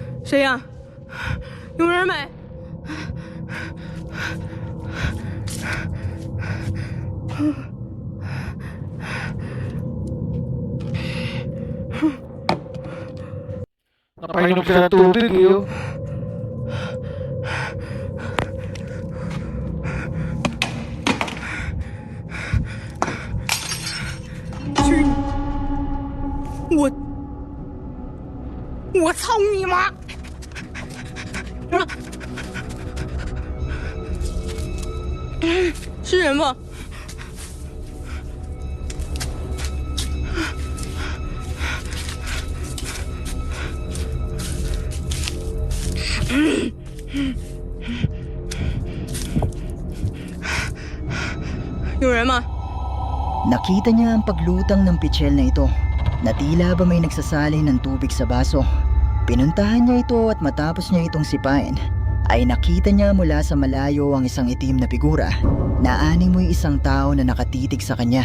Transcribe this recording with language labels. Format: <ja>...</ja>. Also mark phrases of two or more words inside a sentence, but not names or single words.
<zh>谁呀？有人没？</zh> <tl>Napainom siya ng tubig eh. Oh.</tl> <zh>我操你妈！是人吗？有人吗？</zh> <tl>Nakita niya ang paglutang ng pichel na ito na tila ba may nagsasalin ng tubig sa baso. Pinuntahan niya ito at matapos niya itong sipain ay nakita niya mula sa malayo ang isang itim na figura na animoy isang tao na nakatitig sa kanya.</tl>